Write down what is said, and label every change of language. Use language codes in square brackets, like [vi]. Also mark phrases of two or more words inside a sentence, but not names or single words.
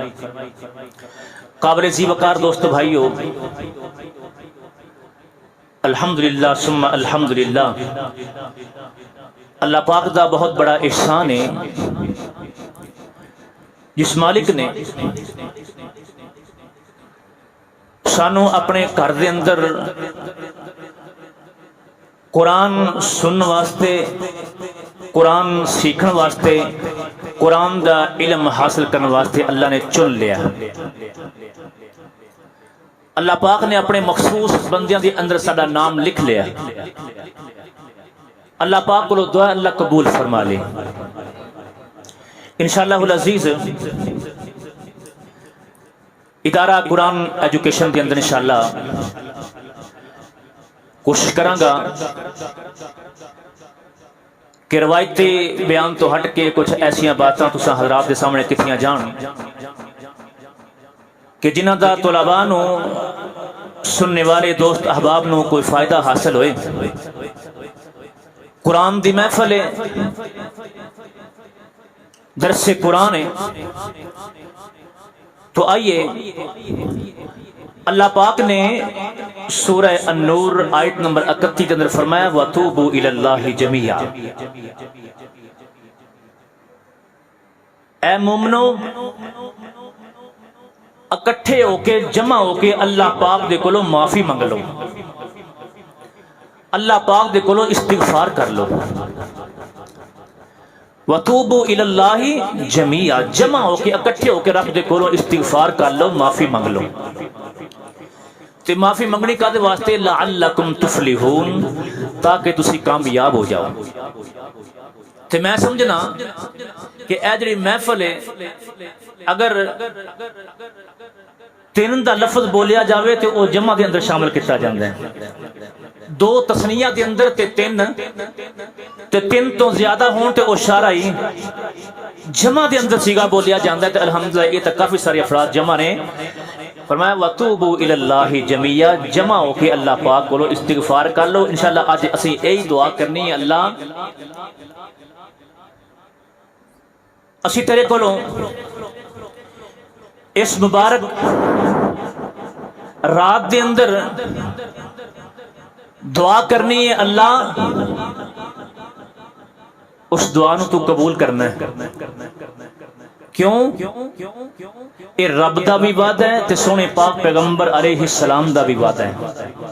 [pa] قابل ذی وقار دوست بھائیو [ar] الحمدللہ ثم الحمدللہ [pa] اللہ پاک دا بہت بڑا احسان ہے جس مالک نے سانو اپنے گھر دے اندر قرآن سنن واسطے قرآن سیکھن واسطے قرآن دا علم حاصل کرنے واسطے اللہ نے چن لیا اللہ پاک نے اپنے مخصوص بندیاں دے اندر ساڈا نام لکھ لیا اللہ پاک کو دعا اللہ قبول فرما لے [ar] انشاءاللہ العزیز [pa] ادارہ قرآن ایجوکیشن دے اندر [ar] انشاءاللہ [pa] کوشش کراں گا کہ روایتی بیان تو ہٹ کے کچھ ایسیاں باتاں تساں حضرات دے سامنے کتیاں جان کہ جنہاں دا طلباء نو سننے والے دوست احباب نو کوئی فائدہ حاصل ہوئے قرآن دی محفل ہے [ur] درس قرآن ہے تو آئیے اللہ پاک نے سورہ النور آیت نمبر 31 کے اندر فرمایا [ar] وَتُوبُوا إِلَى اللَّهِ جَمِيعًا [pa] اے مومنو اکٹھے ہو کے جمع ہو کے اللہ پاک دے کولو معافی منگ لو اللہ پاک دے کولو استغفار کر لو [ar] وَتُوبُوا إِلَى اللَّهِ جَمِيعًا [pa] جمع ہو کے اکٹھے ہو کے رب دے کولو استغفار کر لو معافی منگ لو تے معافی منگنی کا دے واسطے [ar] لعلکم تفلحون [pa] تاکہ تسی کامیاب ہو جاؤ تے میں سمجھنا کہ اے جڑی محفل ہے اگر تین دا لفظ بولیا جاوے تے او جمع دے اندر شامل کیتا جاندا ہے دو تسنیہ دے اندر تے تین تو زیادہ ہون تے او شارعی جمع دے اندر سیگا بولیا جاندا ہے تے الحمدللہ یہ تے کافی سارے افراد جمع نے فرمایا [ar] وَتُوبُوا إِلَى اللَّهِ جَمِيعًا [pa] جمع ہو کے اللہ پاک کو استغفار کر لو [ar] انشاءاللہ [pa] آج اسی یہی دعا کرنی ہے اللہ اسی تیرے کو اس مبارک رات دے اندر دعا کرنی ہے اللہ اس دعا نو تو قبول کرنا ہے کیوں یہ رب دا بھی وعدہ ہے تے سونے پاک پیغمبر علیہ السلام دا بھی وعدہ ہے